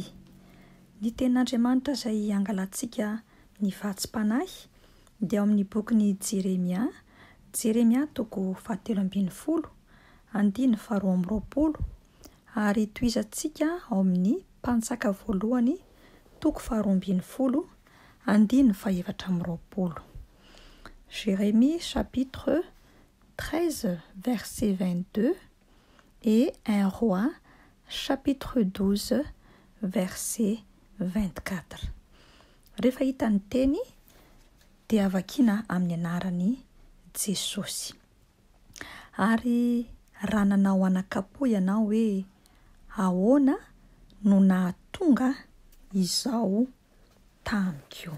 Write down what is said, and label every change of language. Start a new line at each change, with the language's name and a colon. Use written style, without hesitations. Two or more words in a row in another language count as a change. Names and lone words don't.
Malagasy: Ny tenin'Andriamanitra izay angalantsika ny vatsim-panahy dia ao amin'ny bokin'ny Jeremia toko 17, andiny 12 ary toizantsika ao amin'ny Mpanjaka voalohany toko 12, andiny 12.
French: Jérémie chapitre 13 verset 22 et 1 Roi chapitre 12 verset 24.
Malagasy: Rehefa hita ny teny dia avakiana amin'ny anarany Jesosy. Ary raha nanao anakapo ianao hoe ahoana no nahatonga izao tamiko?